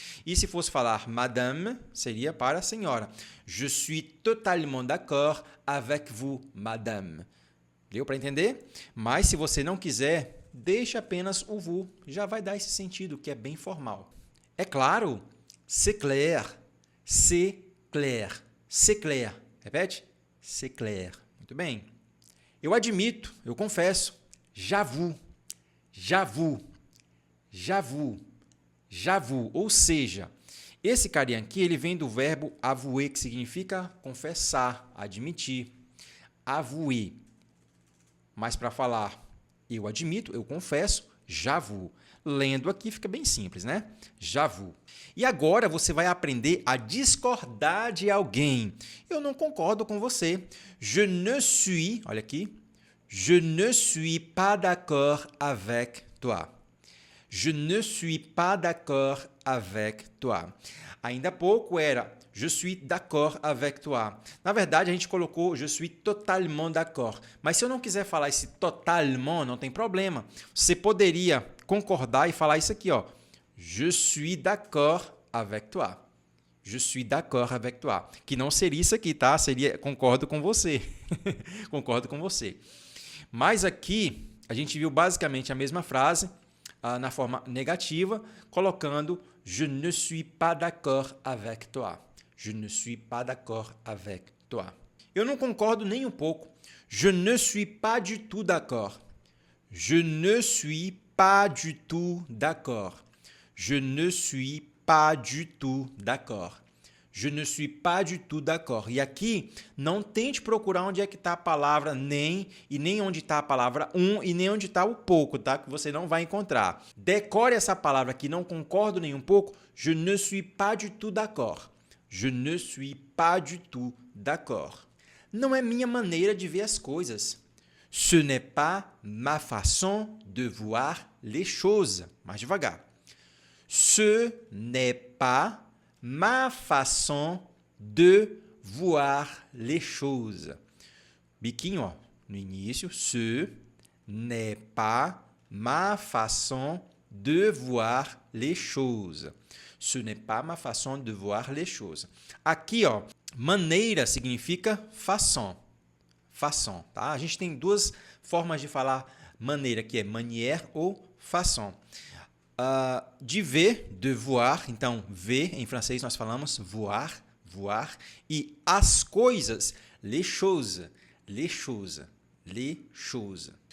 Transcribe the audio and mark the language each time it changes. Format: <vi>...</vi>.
<pt>E se fosse falar madame, seria para senhora.</pt> <fr>Je suis totalement d'accord avec vous, madame.</fr> <pt>Deu para entender? Mas se você não quiser, deixa apenas o vous. Já vai dar esse sentido, que é bem formal. É claro,</pt> <fr>c'est clair, c'est clair, c'est clair.</fr> <pt>Repete?</pt> <fr>C'est clair.</fr> <pt>Muito bem. Eu admito, eu confesso.</pt> <fr>J'avoue, j'avoue, j'avoue, j'avoue.</fr> <pt>Ou seja, esse carinha aqui ele vem do verbo avouer, que significa confessar, admitir. Avouer. Mas para falar eu admito, eu confesso,</pt> <fr>j'avoue.</fr> <pt>Lendo aqui fica bem simples, né?</pt> <fr>J'avoue.</fr> <pt>E agora você vai aprender a discordar de alguém. Eu não concordo com você.</pt> <fr>Je ne suis,</fr> <pt>olha aqui,</pt> <fr>je ne suis pas d'accord avec toi. Je ne suis pas d'accord avec toi.</fr> <pt>Ainda há pouco era</pt> <fr>je suis d'accord avec toi.</fr> <pt>Na verdade, a gente colocou</pt> <fr>je suis totalement d'accord.</fr> <pt>Mas se eu não quiser falar esse totalement, não tem problema. Você poderia concordar e falar isso aqui, ó.</pt> <fr>Je suis d'accord avec toi. Je suis d'accord avec toi.</fr> <pt>Que não seria isso aqui, tá? Seria concordo com você. Concordo com você. Mas aqui a gente viu basicamente a mesma frase na forma negativa, colocando</pt> <fr>je ne suis pas d'accord avec toi. Je ne suis pas d'accord avec toi.</fr> <pt>Eu não concordo nem um pouco.</pt> <fr>Je ne suis pas du tout d'accord. Je ne suis pas du tout d'accord. Je ne suis pas du tout d'accord. Je ne suis pas du tout d'accord.</fr> <pt>E aqui, não tente procurar onde é que está a palavra nem, e nem onde está a palavra e nem onde está o pouco, tá? Que você não vai encontrar. Decore essa palavra aqui, não concordo nem um pouco.</pt> <fr>Je ne suis pas du tout d'accord. Je ne suis pas du tout d'accord.</fr> <pt>Não é minha maneira de ver as coisas.</pt> <fr>Ce n'est pas ma façon de voir les choses.</fr> <pt>Mais devagar.</pt> <fr>Ce n'est pas ma façon de voir les choses.</fr> <pt>Biquinho, ó, no início.</pt> <fr>Ce n'est pas ma façon de voir les choses. Ce n'est pas ma façon de voir les choses.</fr> <pt>Aqui, ó, maneira significa façon. Façon, tá? A gente tem duas formas de falar maneira, que é manière ou façon. De ver, de voir, então ver, em francês nós falamos voir, voir, e as coisas,</pt> <fr>les choses, les choses, les choses.</fr>